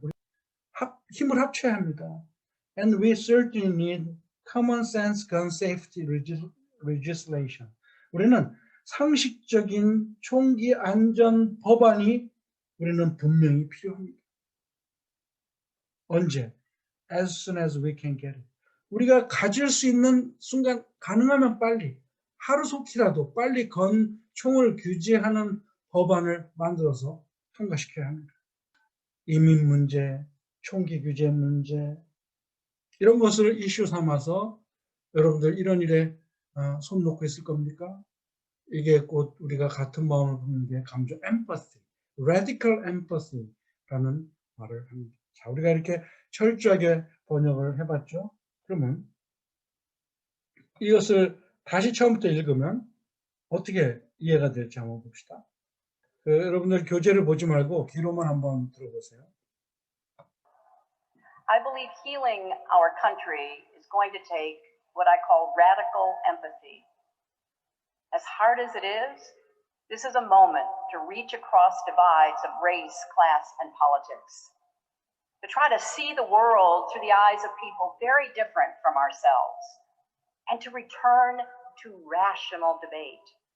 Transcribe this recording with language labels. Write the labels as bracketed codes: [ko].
[ko] 우리 힘을 합쳐야 합니다. [en] And we certainly need common sense gun safety legislation. [ko] 우리는 상식적인 총기 안전 법안이 우리는 분명히 필요합니다. 언제? [en] As soon as we can get it. [ko] 우리가 가질 수 있는 순간 가능하면 빨리 하루속히라도 빨리 총을 규제하는 법안을 만들어서 통과시켜야 합니다. 이민 문제, 총기 규제 문제 이런 것을 이슈 삼아서 여러분들 이런 일에 손 놓고 있을 겁니까? 이게 곧 우리가 같은 마음을 품는 게 감정 empathy, radical empathy라는 말을 합니다. 자, 우리가 이렇게 철저하게 번역을 해봤죠. 그러면 이것을 다시 처음부터 읽으면 어떻게 이해가 될지 한번 봅시다. 여러분들 교재를 보지 말고 귀로만 한번 들어보세요. [en] I believe healing our country is going to take what I call radical empathy. As hard as it is, this is a moment to reach across divides of race, class, and politics. To try to see the world through the eyes of people very different from ourselves, and to return to rational debate.